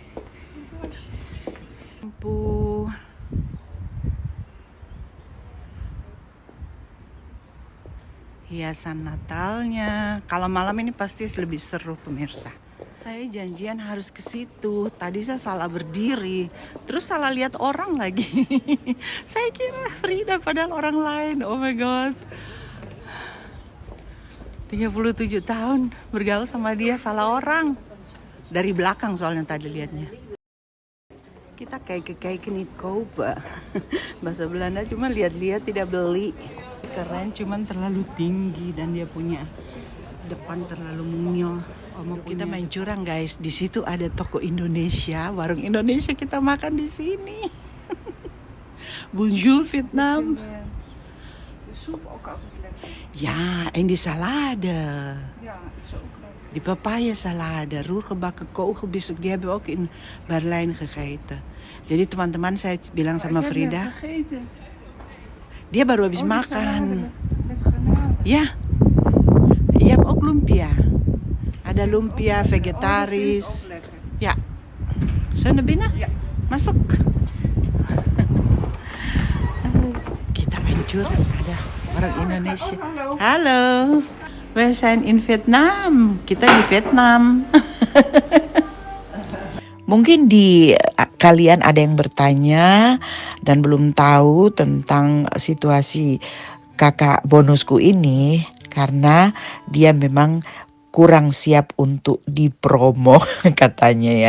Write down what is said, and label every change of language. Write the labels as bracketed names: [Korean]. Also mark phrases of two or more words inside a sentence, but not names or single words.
[Indonesian] Lampu. Hiasan Natalnya. Kalau malam ini pasti lebih seru pemirsa. Saya janjian harus ke situ. Tadi saya salah berdiri, terus salah lihat orang lagi. Saya kira Frida padahal orang lain. [English] Oh my god. [Indonesian] 37 tahun bergaul sama dia, salah orang. Dari belakang soalnya tadi lihatnya. Kita kayak nih koba. Bahasa Belanda, cuma lihat-lihat tidak beli. Keren, cuman terlalu tinggi dan dia punya depan terlalu mungil. Kita main curang guys. Di situ ada toko Indonesia, warung Indonesia, kita makan di sini. [Dutch] Bonjour Vietnam. Ja, en die salade. Ja, is ook leuk. Die papaya salade, roergebakken kogelbies, die hebben we ook in Berlijn gegeten. [Indonesian] Jadi teman-teman, saya bilang sama [Dutch] Ik heb [Indonesian] Frida, [Dutch] net gegeten. [Indonesian] dia baru habis [Dutch] Oh, die [Indonesian] makan. [Dutch] salade met garnalen. Ja, je hebt ook lumpia. [Indonesian] Ada lumpia, [Dutch] Oh, vegetaris. dat vind ik ook lekker. Ja, zullen we naar binnen? Ja. [Indonesian] Masuk. Kita main curang, ada orang Indonesia. [Dutch] Oh, hallo. Halo, we zijn in Vietnam. [Indonesian] Kita di Vietnam. Mungkin kalian ada yang bertanya dan belum tahu tentang situasi kakak bonusku ini karena dia memang kurang siap untuk dipromo katanya ya.